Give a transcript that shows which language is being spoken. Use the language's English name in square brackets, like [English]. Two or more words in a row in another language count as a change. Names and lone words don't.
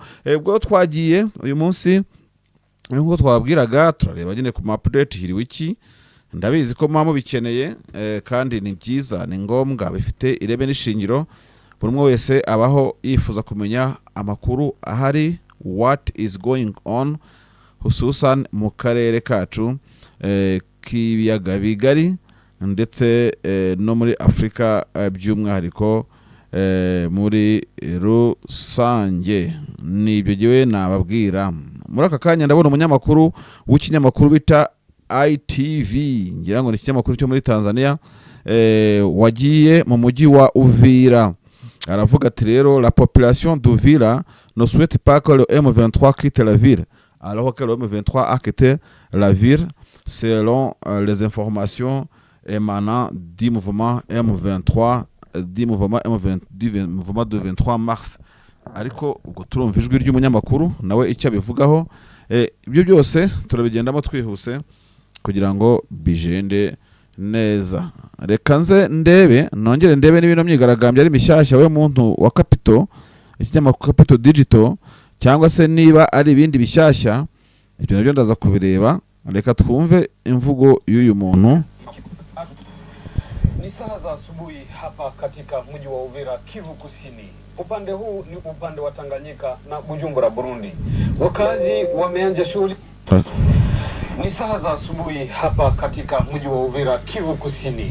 [Kinyarwanda] Ubwo twagiye uyu munsi nubwo twabwiraga turareba nyine ku update hiriwe iki. Ndabizi ko mama bikeneye kandi ni byiza, ni ngombwa, bifite irebe n'ishingiro. Buri umwe wese abaho yifuza kumenya amakuru ahari, [English] what is going on, [Kinyarwanda] hususan mu karere kacu k'ibiyaga bigari ndetse no muri Afrika by'umwihariko muri rusange. Nibyo giwe nababwira. Muri aka kanya ndabona umunyamakuru w'ikinyamakuru bita ITV, ngira ngo ni ikinyamakuru cyo muri Tanzania, wagiye mu mujyi wa Uvira. Aravuga ati rero [French] la population d'Uvira ne souhaite pas que le M23 quitte la ville, alors que le M23 a quitté la ville selon les informations émanant du mouvement M23, du mouvement de 23 mars. [Kinyarwanda] Ariko ubwo turumva ijwi ry'umunyamakuru nawe icyo abivugaho. Ibyo byose turabigendamo twihuse kugira ngo bijende neza. Reka nze ndebe, nongere ndebe n'ibintu myigaragambye ari mishyashya we muntu wa Capital, ikinyamakuru Capital Digital, cyangwa se niba ari ibindi bishyashya, ibyo nabyo ndaza kubireba. Reka twumve imvugo y'uyu muntu. [Swahili] Ni saa za asubuhi hapa katika mji wa Uvira, Kivu Kusini. Upande huu ni upande wa Tanganyika na Bujumbura, Burundi. Wakazi wameanza shughuli. Ni saa za asubuhi hapa katika mji wa Uvira, Kivu Kusini.